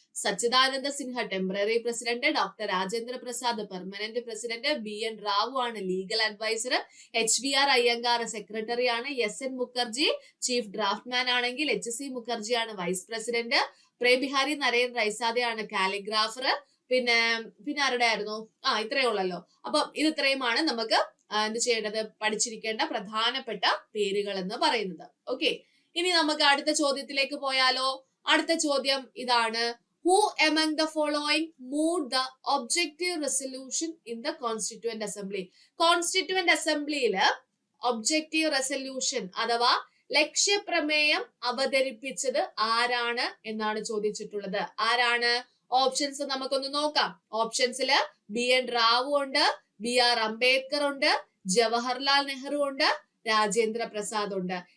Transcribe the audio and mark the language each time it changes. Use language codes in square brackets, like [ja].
[ml] സച്ചിദാനന്ദ Sinha temporary president, doctor Rajendra Prasad permanent president, BN Rao ആണ് legal adviser, HVR Iyengar secretary ആണ്, SN Mukherjee chief draughtsman ആണെങ്കിൽ HC Mukherjee ആണ് vice president, Prem Bihari Naren റൈസാദയാണ് calligrapher. പിന്നെ ആരുടെ ആയിരുന്നു? ഇത്രയേ ഉള്ളല്ലോ. അപ്പൊ ഇത് ഇത്രയുമാണ് നമുക്ക് എന്ത് ചെയ്യേണ്ടത്, പഠിച്ചിരിക്കേണ്ട പ്രധാനപ്പെട്ട പേരുകൾ എന്ന് പറയുന്നത്. ഓക്കെ, ഇനി നമുക്ക് അടുത്ത ചോദ്യത്തിലേക്ക് പോയാലോ? അടുത്ത ചോദ്യം ഇതാണ്. [en] Who among the following moved the objective resolution in the Constituent Assembly? [ml] Constituent Assemblyയില് objective resolution അഥവാ ലക്ഷ്യപ്രമേയം അവതരിപ്പിച്ചത് ആരാണ് എന്നാണ് ചോദിച്ചിട്ടുള്ളത്. ആരാണ്? ഓപ്ഷൻസ് നമുക്കൊന്ന് നോക്കാം. ഓപ്ഷൻസില് BN റാവു ഉണ്ട്, BR അംബേദ്കർ ഉണ്ട്, ജവഹർലാൽ നെഹ്റു ഉണ്ട്, രാജേന്ദ്ര പ്രസാദ് ഉണ്ട്.